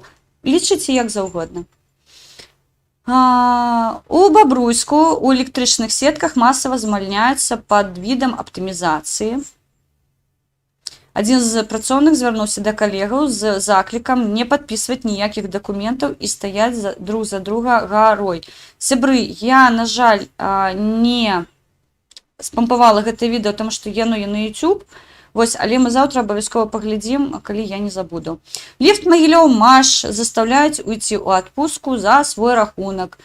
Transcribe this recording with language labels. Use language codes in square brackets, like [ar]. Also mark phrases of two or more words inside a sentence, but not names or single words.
[be] Лічыце як заўгодна. У Бабруйску у электрычных сетках масава звальняюцца пад відам аптымізацыі. Адзін з працоўных звярнуўся да калегаў з заклікам не падпісваць ніякіх дакументаў і стаяць [ru] друг за друга [be] гарой. Сябры, я, на жаль, не спампавала гэта відэо, таму што яно на YouTube. Вось, але мы заўтра абавязкова паглядзім, калі я не забуду. Ліфт Магілёў Маш заставляюць уйти ў адпустку за свой рахунак.